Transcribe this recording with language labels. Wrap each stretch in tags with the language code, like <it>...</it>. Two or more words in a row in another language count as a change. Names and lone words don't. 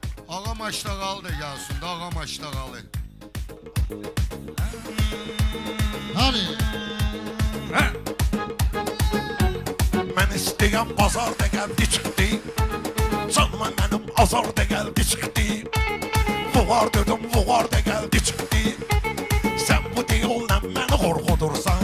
<tr>Ağam Aştağalı da gelsin de Ağam Aştağalı. Hadi.</tr> <az>Mən istəyəm bazar da gəldi çıxdı. Canıma mənim azar da gəldi çıxdı. Vuğar dedim vuğar da gəldi çıxdı. Sən bu diyolla məni qorxudursan.</az>